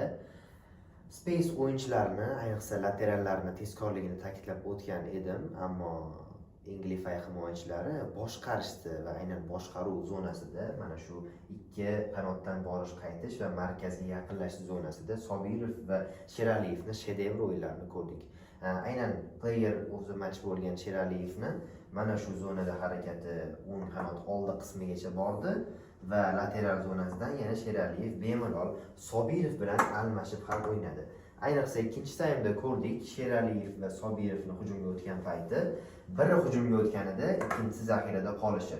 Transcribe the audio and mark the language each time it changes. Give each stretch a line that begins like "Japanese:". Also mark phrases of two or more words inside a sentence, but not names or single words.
Uzbek: Space o'yinchilarini, ayniqsa laterallarni tezkorligini ta'kidlab o'tgan edim, ammo Englify himoyachilari boshqarishdi va aynan boshqaruv zonasida, mana shu ikki qanotdan borish qaytish va markazga yaqinlashish zonasida Sobirov va Sheraliyevning shedevr o'yinlarini ko'rdik. Aynan
English: player of the match
Uzbek: bo'lgan Sheraliyevni mana shu zonada harakati o'ng qanot oldi qismigacha bordi va lateral zonasidan yana Sheraliyev bemalol Sobirov bilan almashib ham o'ynadi. Ayniqsa ikkinchi taymda ko'rdik, Sheraliyev va Sobirovning hujumga o'tgan payti, biri hujumga o'tganida ikkinchisi zaxirada qolishi.